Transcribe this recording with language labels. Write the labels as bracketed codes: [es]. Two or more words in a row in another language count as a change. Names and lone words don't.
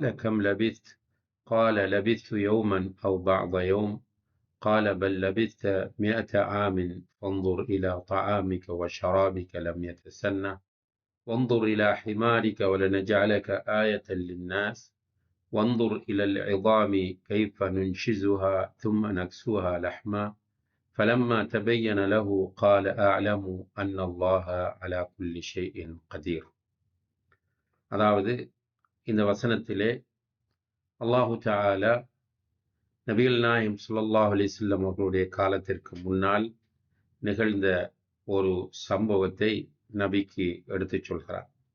[ar] كم لبثت قال لبثت يوما أو بعض يوم قال بل لبثت 100 عام فانظر إلى طعامك وشرابك لم يتسنه وانظر إلى حمارك ولنجعلك آية للناس وانظر إلى العظام كيف ننشزها ثم نكسوها لحما فلما تبين له قال أعلم أن الله على كل شيء قدير. [ta] அதாவது இந்த வசனத்திலே அல்லாஹு தஆலா நபிகள் நாயகம் ஸல்லல்லாஹு அலைஹி வஸல்லம் அவர்களுடைய காலத்திற்கு முன்னால் நிகழ்ந்த ஒரு சம்பவத்தை நபிக்கு எடுத்துச் சொல்கிறார்.